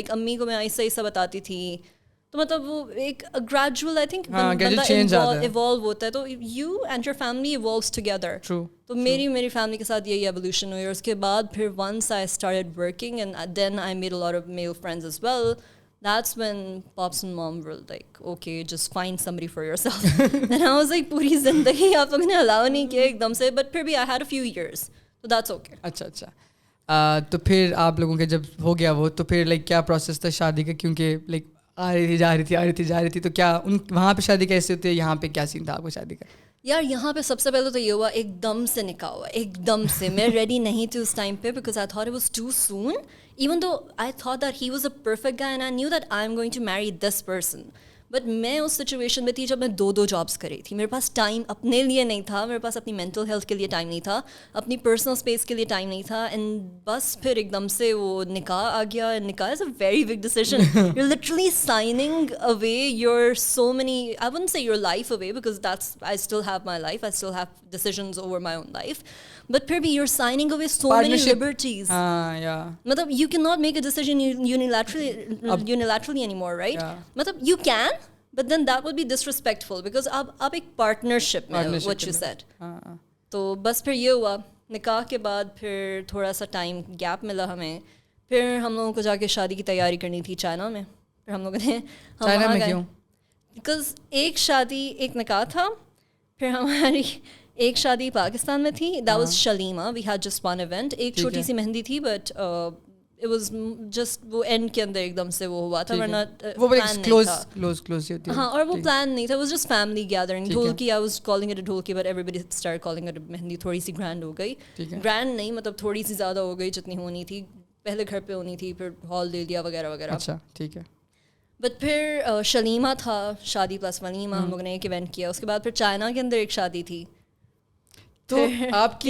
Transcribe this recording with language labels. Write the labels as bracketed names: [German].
[Hindi] Like अम्मी को मैं आहिस्ता आहिस्ता बताती थी. तो मतलब वो एक ग्रेजुअल आई थिंक बंदा इवॉल्व होता है. [English] तो you and your family evolves together. [Hindi] तो मेरी फैमिली के साथ यही एवोल्यूशन हुई. और उसके बाद फिर [English] Once I started working and then I made a lot of male friends as well. That's when pops and mom were like, okay, just find somebody for yourself. And I was like, [Hindi] पूरी ज़िंदगी आप लोगों ने allow नहीं किया एकदम से. [English] But फिर भी I had a few years, so that's okay. [Hindi] अच्छा. तो फिर आप लोगों के जब हो गया वो, तो फिर लाइक क्या प्रोसेस था शादी का? क्योंकि लाइक आ रही थी तो क्या वहाँ पे शादी कैसे होती है, यहाँ पे क्या सीन था आपको शादी का? यार यहाँ पे सबसे पहले तो ये हुआ, एकदम से निकाह हुआ, एकदम से. मैं रेडी नहीं थी उस टाइम पे [English] because I thought it was too soon. Even though I thought that he was a perfect guy and I knew that I'm going to marry this person. [Hindi] But मैं उस सिचुएशन में थी जब मैं 2 जॉब्स कर रही थी. मेरे पास टाइम अपने लिए नहीं था, मेरे पास अपनी मेंटल हेल्थ के लिए टाइम नहीं था, अपनी पर्सनल स्पेस के लिए टाइम नहीं था. एंड बस फिर एकदम से वो निकाह आ गया. [English] निकाह is a very big decision. You literally signing away your so many, I wouldn't say your life away because that's, I still have my life, I still have decisions over my own life. But फिर भी you're signing away so many liberties. मतलब you cannot make a decision unilaterally anymore, right? मतलब you can, But then that would be disrespectful because [Hindi] आप एक partnership में हो, [English] what you said. [Hindi] तो बस फिर ये हुआ, निकाह के बाद फिर थोड़ा सा टाइम गैप मिला हमें, फिर हम लोगों को जाके शादी की तैयारी करनी थी चाइना में. फिर हम लोगों ने चाइना में क्यों? बिकॉज एक शादी एक निकाह था, फिर हमारी एक शादी पाकिस्तान में थी, [English] that was Shalimar, we had just one event, [Hindi] एक छोटी सी मेहंदी थी बट इट वाज जस्ट वो एंड के अंदर एकदम से वो हुआ था, वरना वो क्लोज होती है. हाँ, और वो प्लान नहीं था, [English] it was just family gathering. Dholki, I was calling it a dholki but everybody started calling it a mehndi. [Hindi] थोड़ी सी ग्रैंड हो गई, ग्रैंड नहीं मतलब थोड़ी सी ज़्यादा हो गई जितनी होनी थी, पहले घर पे होनी थी, फिर हॉल दे दिया वगैरह वगैरह. अच्छा ठीक है. बट फिर शलीमा था, शादी प्लस वलीमा, हम लोगों ने एक इवेंट किया. उसके बाद फिर चाइना के अंदर एक शादी थी. तो आपकी